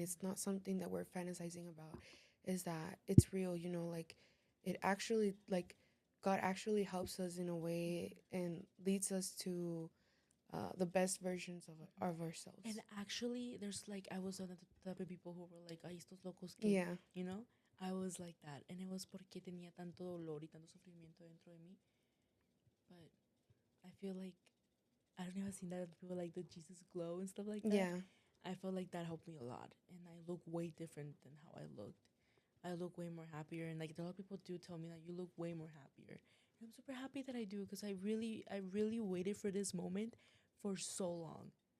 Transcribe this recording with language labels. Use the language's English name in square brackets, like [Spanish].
[English] It's not something that we're fantasizing about. Is that it's real, you know, like it actually like God actually helps us in a way and leads us to the best versions of And ourselves. actually, there's like, I was one of the type of people who were like, [Spanish] ay, estos locos que, [English] Yeah. you know? I was like that. And it was [Spanish] porque tenía tanto dolor y tanto sufrimiento dentro de mí. [English] But I feel like, I don't know if I've seen that people like the Jesus glow and stuff like that. Yeah. I felt like that helped me a lot. And I look way different than how I looked. I look way more happier. And like, a lot of people do tell me that you look way more happier. And I'm super happy that I do, because I really waited for this moment for so long.